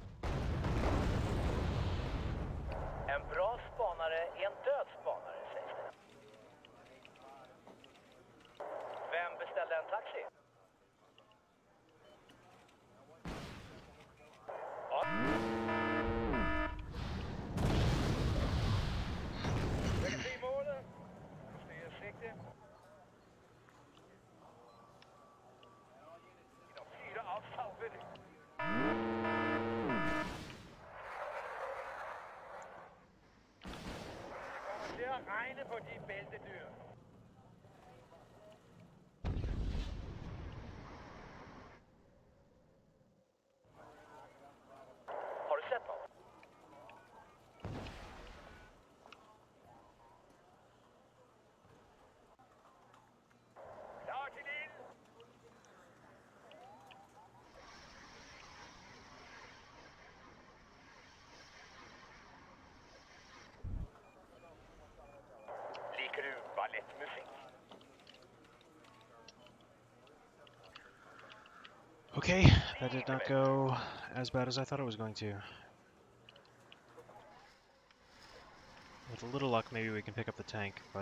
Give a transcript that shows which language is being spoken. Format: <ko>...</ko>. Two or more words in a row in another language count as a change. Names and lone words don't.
<sv>En bra spanare är en död spanare, sägs det. Vem beställde en taxi? Ja.</sv> <da>Jeg kan se målet. Justeret sigte. De fyrer af fagvilligt. Det kommer til at regne på de bæltedyr.</da> <sv>Har du sett något?</sv> <da>Klar til ild!</da> <no>Liker du ballettmusik?</no> <en>Okay, that did not go as bad as I thought it was going to. With a little luck, maybe we can pick up the tank, but...</en>